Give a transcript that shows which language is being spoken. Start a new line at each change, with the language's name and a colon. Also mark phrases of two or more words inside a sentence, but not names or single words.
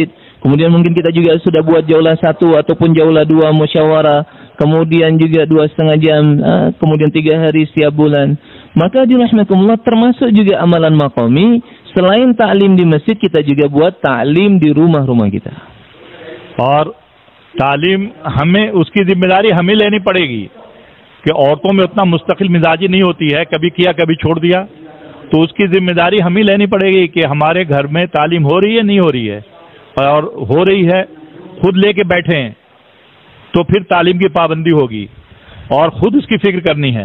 Indonesian: Kemudian mungkin kita juga sudah buat jaulah 1 ataupun jaulah 2 musyawarah. Kemudian juga 2,5 jam, kemudian 3 hari setiap bulan. Maka dirahmatullah, termasuk juga amalan maqami. Selain ta'lim di masjid, kita juga buat ta'lim di rumah-rumah kita.
Hindi: और तालीम हमें उसकी जिम्मेदारी हमें लेनी पड़ेगी कि औरतों में उतना मुस्तकिल मिजाजी नहीं होती है, कभी किया कभी छोड़ दिया। तो उसकी जिम्मेदारी हमें लेनी पड़ेगी कि हमारे घर में तालीम हो रही है नहीं हो रही है, और हो रही है खुद लेके बैठे हैं तो फिर तालीम की पाबंदी होगी और खुद उसकी फिक्र करनी है।